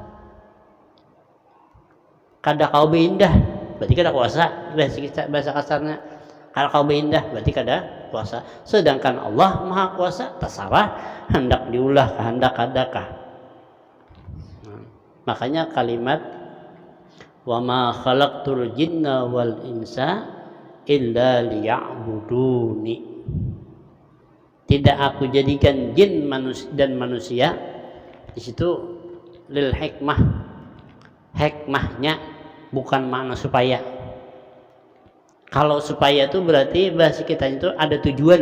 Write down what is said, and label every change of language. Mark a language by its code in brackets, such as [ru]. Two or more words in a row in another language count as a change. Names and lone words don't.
[bjn] Kada kau beindah berarti kada kuasa. Bahasa kasarnya, kalau kau beindah berarti kada kuasa. Sedangkan Allah Maha Kuasa, terserah hendak diulah hendak kadakah. Makanya kalimat [ar] وما خلقت الجن والإنس إلا ليعبدون, [id] tidak aku jadikan jin dan manusia. [bjn] Di situ [ar] للحكمة, [bjn] hikmahnya bukan makna supaya. [id] Kalau supaya itu berarti bahasa kita itu ada tujuan.